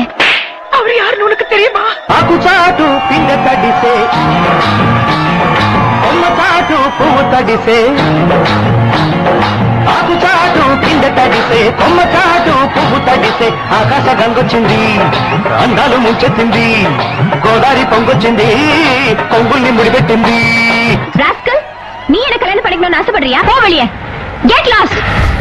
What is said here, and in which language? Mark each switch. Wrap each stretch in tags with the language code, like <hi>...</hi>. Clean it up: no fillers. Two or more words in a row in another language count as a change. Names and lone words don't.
<ta>அவர் யாருன்னு உனக்கு தெரியுமா?</ta> <te>ఆకు చాటు పింగ తడిసే కొమ్మ చాటు పువ్వు తడిసే ఆకు చాటు పింగ తడిసే కొమ్మ చాటు పువ్వు తడిసే ఆకాశ గంగొచ్చింది అందాలు ముంచెత్తింది గోదావరి పొంగొచ్చింది పొంగుల్ని ముడిపెట్టింది.</te> <ta>ராஸ்கல், நீ என்ன கல்யாணம் பண்ணிக்கணும்னு ஆசைப்படுறியா? போ வெளியே.</ta> <en>get lost.</en>